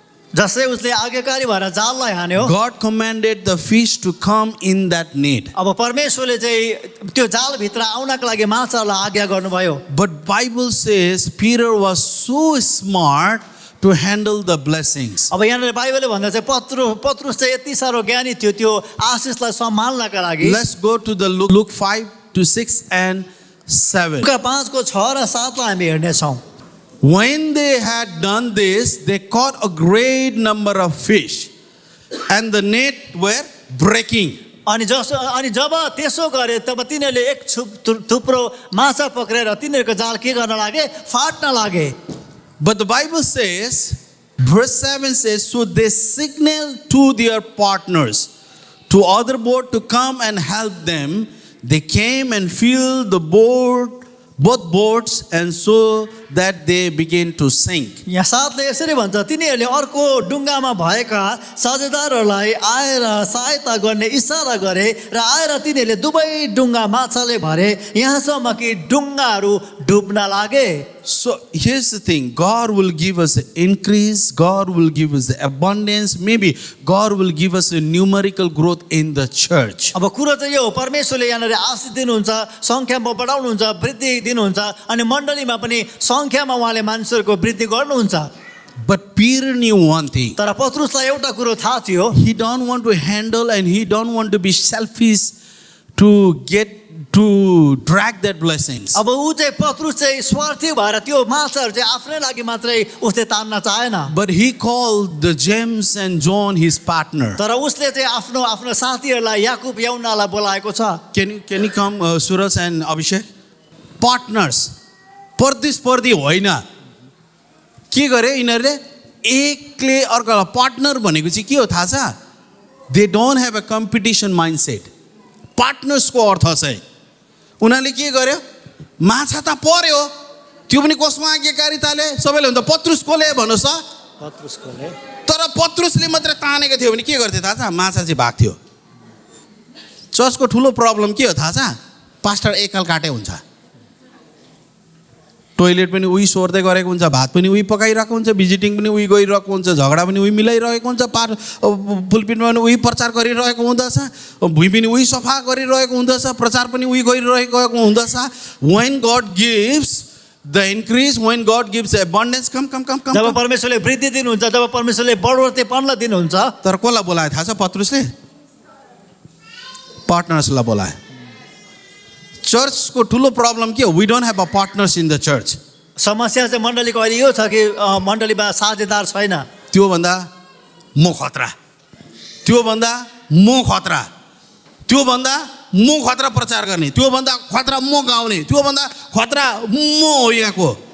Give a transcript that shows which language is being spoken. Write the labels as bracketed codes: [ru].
[ne] जसै उसले आज्ञाकारी भएर जाललाई हान्यो [en] God commanded the fish to come in that net. [ne] अब परमेश्वरले चाहिँ त्यो जालभित्र आउनको लागि माछालाई आज्ञा गर्नुभयो [en] But Bible says Peter was so smart to handle the blessings. [ne] अब यहाँनिर बाइबलले भन्दा चाहिँ पत्रुस चाहिँ यति साह्रो ज्ञानी थियो त्यो आशिषलाई सम्हाल्नका लागि [en] Let's go to the Luke 5-6 and 7. [ne] लुका 5 को 6 र 7 लाई हामी हेर्नेछौँ [en] When they had done this, they caught a great number of fish, and the net were breaking. [ne] अनि जब त्यसो गरे तब तिनीहरूले एक थुप्रो माछा पक्रेर तिनीहरूको जाल के गर्न लागे फाट्न लागे [en] But the Bible says, verse 7 says, so they signaled to their partners, to other boat to come and help them. They came and filled the boat, both boats, and so that they begin to sink. [ne] यहाँ 7ले यसरी भन्छ, तिनीहरूले अर्को डुङ्गामा भएका साझेदारहरूलाई आएर सहायता गर्ने इसारा गरे र आएर तिनीहरूले दुवै डुङ्गा माछाले भरे यहाँसम्म कि डुङ्गाहरू डुब्न लागे। [en] So here's the thing, God will give us the increase, God will give us the abundance, maybe God will give us a numerical growth in the church. [ne] अब कुरो चाहिँ यो हो, परमेश्वरले यहाँनिर आशीष दिनुहुन्छ, सङ्ख्यामा बढाउनुहुन्छ, वृद्धि दिनुहुन्छ अनि मण्डलीमा पनि सङ्ख्यामा उहाँले मानिसहरूको वृद्धि गर्नुहुन्छ। [en] But Peter knew one thing. [ne] तर पत्रुसलाई एउटा कुरो थाहा थियो, [en] He don't want to handle and he don't want to be selfish to drag that blessings. [ne] अब ऊ चाहिँ पत्रुस चाहिँ स्वार्थी भएर त्यो माछाहरू चाहिँ आफ्नै लागि मात्रै उसले तान्न चाहेन। [en] But he called the James and John his partner. [ne] तर उसले चाहिँ आफ्नो आफ्नो साथीहरूलाई याकुब यौनालाई बोलाएको छ। [en] Can you come Suraj and Abhishek? [ne] Partners. प्रतिस्पर्धी होइन। के गरे यिनीहरूले? एकले अर्कालाई पार्टनर भनेको चाहिँ के हो थाहा छ? [en] They don't have a competition mindset. [ne] Partners को अर्थ चाहिँ उनीहरूले के गर्यो? माछा त पर्यो, त्यो पनि कसको आज्ञाकारिताले? सबैले भन्छ पत्रुस कोले भन्नुहोस् त? पत्रुसकोले। तर पत्रुसले मात्र तानेको थियो भने के गर्थ्यो थाहा छ? माछा चाहिँ भाग्थ्यो। चर्चको ठुलो प्रब्लम के हो थाहा छ? पास्टर एकल काटे हुन्छ, टोइलेट पनि उही सोर्दै गरेको हुन्छ, भात पनि उही पकाइरहेको हुन्छ, भिजिटिङ पनि उही गइरहेको हुन्छ, झगडा पनि उही मिलाइरहेको हुन्छ, पुलपिटमा पनि उही प्रचार गरिरहेको हुँदछ, भुइँ पनि उही सफा गरिरहेको हुँदछ, प्रचार पनि उही गरिरहेको हुँदछ। [en] When God gives the increase, when God gives the abundance, come. [ne] जब परमेश्वरले वृद्धि दिनुहुन्छ, जब परमेश्वरले बढोत्तरीपनलाई दिनुहुन्छ, तर कसलाई बोलायो थाहा छ? पत्रुसले पार्टनर्सलाई बोलायो। चर्चको ठुलो प्रब्लम के हो? [en] We don't have a partners in the church. [ne] समस्या चाहिँ मण्डलीको अहिले यो छ कि मण्डलीमा साझेदार छैन। त्योभन्दा म खतरा, त्योभन्दा म खतरा, त्योभन्दा म खतरा प्रचार गर्ने, त्योभन्दा खतरा म गाउने, त्योभन्दा खतरा म हो यहाँको।